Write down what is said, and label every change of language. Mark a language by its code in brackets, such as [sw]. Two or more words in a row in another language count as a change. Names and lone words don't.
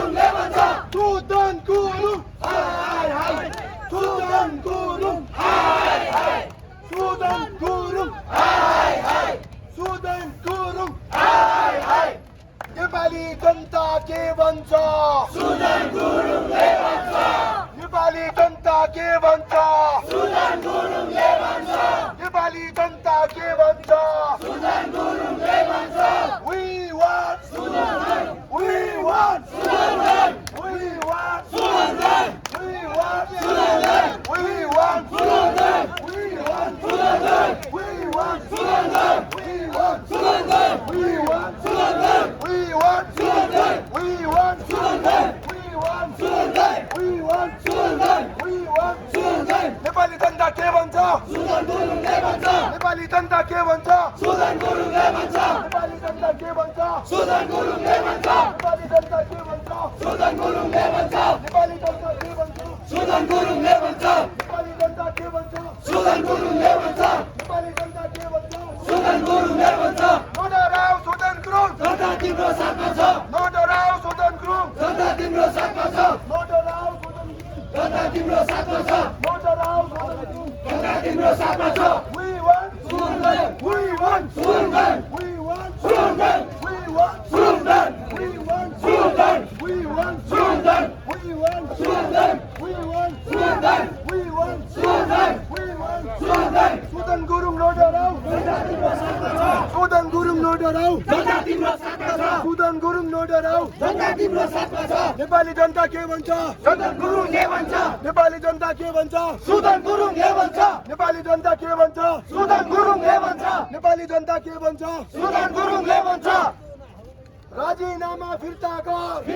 [ne] गुरुङ हाय हाय सुदन गुरुङ हाय हाय सुदन गुरुङ हाय हाय सुदन गुरुङ हाय हाय नेपाली जनता के भन्छ सुदन गुरुङले भन्छ नेपाली जनता के भन्छ सुदन गुरुङले भन्छ नेपाली जनता के भन्छ सुदन गुरुङले भन्छ [en] we want सुदन we want सुदन we want सुदन we want सुदन we want सुदन we want सुदन we want सुदन we want सुदन we want सुदन we want सुदन we want सुदन we want सुदन we want सुदन we want सुदन [ne] नेपाली जनता के भन्छ सुदन गुरुङले भन्छ नेपाली जनता के भन्छ सुदन गुरुङले भन्छ नेपाली जनता के भन्छ सुदन गुरुङले भन्छ नेपाली जनता के भन्छ सुदन गुरुङले भन्छ नेपाली जनता के भन्छ सुदन गुरुङले भन्छ नेपाली जनता के भन्छ सुदन गुरुङले भन्छ नेपाली जनता के भन्छ सुदन गुरुङले भन्छ नडराउ सुदन गुरुङ जनता तिम्रो साथमा छ नडराउ सुदन गुरुङ जनता तिम्रो साथमा छ नडराउ सुदन गुरुङ जनता तिम्रो साथमा छ नडराउ सुदन गुरुङ जनता तिम्रो साथमा छ [en] we want सुदन we want सुदन we want सुदन we want सुदन we want सुदन we want सुदन we want सुदन we want सुदन we want सुदन we want सुदन [ne] सुदन गुरुङ नडराउ जनता तिम्रो साथमा छ सुदन गुरुङ नडराउ जनता तिम्रो साथमा छ सुदन गुरुङ नडराउ जनता तिम्रो साथमा छ नेपाली जनता के भन्छ सुदन गुरुङले भन्छ नेपाली जनता के भन्छ सुदन गुरुङले भन्छ नेपाली जनता के भन्छ सुदन गुरुङले भन्छ नेपाली जनता के भन्छ सुदन गुरुङले भन्छ राजीनामा फिर्ता गर